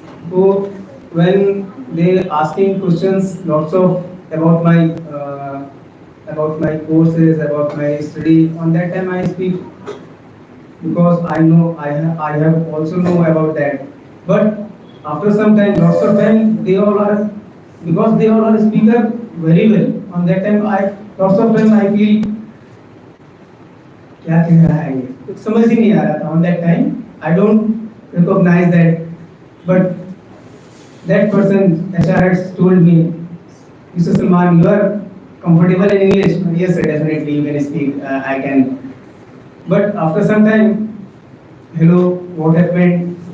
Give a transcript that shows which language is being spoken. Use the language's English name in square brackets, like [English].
[English] So when they asking questions, lots of about my courses, about my study. On that time, I speak because I know I have also know about that. But after some time, lots of time, they all are because they all are speaker very well. On that time, lots of time I feel [Hindi] क्या कह रहा है ये कुछ समझ ही नहीं आ रहा था. [English] On that time, I don't recognize that, but that person HR has told me, Mr. Salman, you are comfortable in English? Yes, sir, definitely you can speak. I can. But after some time, hello, what happened?